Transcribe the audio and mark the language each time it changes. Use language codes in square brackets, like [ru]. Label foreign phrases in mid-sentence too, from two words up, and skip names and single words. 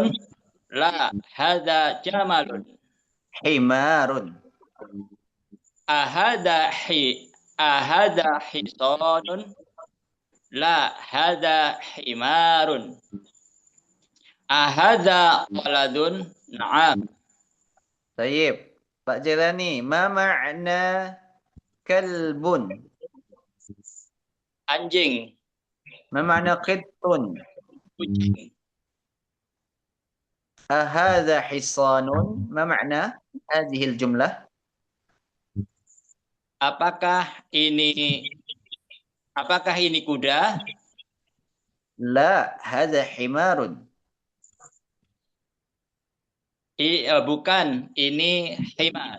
[ar] لا، هذا جمل. حمار. أهذا حصان? لا، هذا حمار. أهذا ولد؟ نعم. طيب. Pak Jelani, ما معنى كلب? [id] Anjing. [ar] ما معنى قط? [id] Kucing. [ar] أهذا حصان? ما معنى هذه الجملة? [id] Apakah ini kuda? [ar] لا، هذا حمار. [id] Bukan, ini himar.